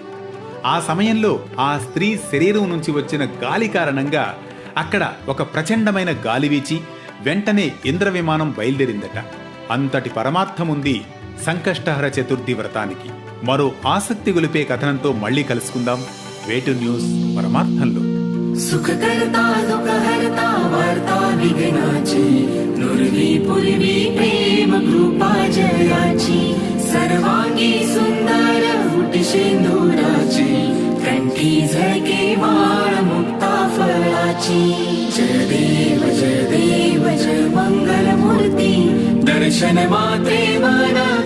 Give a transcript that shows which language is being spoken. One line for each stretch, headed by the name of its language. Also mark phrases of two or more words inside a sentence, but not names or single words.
Telugu: ఆ సమయంలో ఆ స్త్రీ శరీరం నుంచి వచ్చిన గాలి కారణంగా అక్కడ ఒక ప్రచండమైన గాలి వీచి వెంటనే ఇంద్ర విమానం బయలుదేరిందట. అంతటి పరమార్థముంది సంకష్టహర చతుర్థి వ్రతానికి. మరో ఆసక్తి గొలిపే కథనంతో మళ్ళీ కలుసుకుందాం వేటు న్యూస్ పరమార్థంలో.
Marathi: सुखकर्ता दुःखहर्ता वार्ता विघ्नाची नुरवी पूर्वी प्रेम कृपा जयाची सर्वांगी सुंदर उटी शेंदुराची कंठी झळके माळ मुक्ता फळाची जय देव जय मंगल मूर्ती दर्शन मात्रे मना